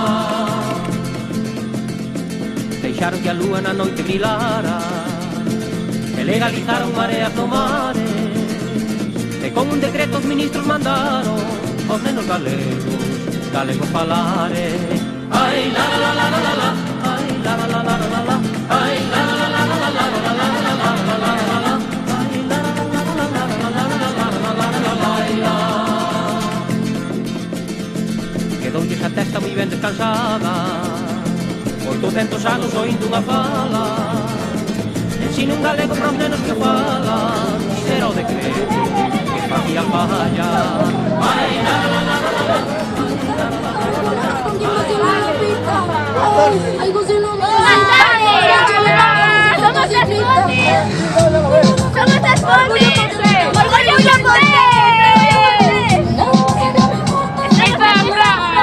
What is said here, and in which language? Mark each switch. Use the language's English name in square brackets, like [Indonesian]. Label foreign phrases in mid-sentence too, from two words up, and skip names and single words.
[Galician] Deixaron que a lúa na noite brilara, e legalizaron mareas no mare, e con un decreto os ministros mandaron aos nenos galegos, galego falare. Ai la la la la la la, ai la la la la la la, ai la la la la la la la la la, ai la la la la la la la. Quedoulles a testa moi ben descansada, 800 anos oindo unha fala, ensino un galego para os nenos que falan, será o decreto facía falla. Ai la la la la la, [Spanish] algo se lo va. Somos las Pontes. Somos las Pontes. Orgullo Pontes. Esta es Praga.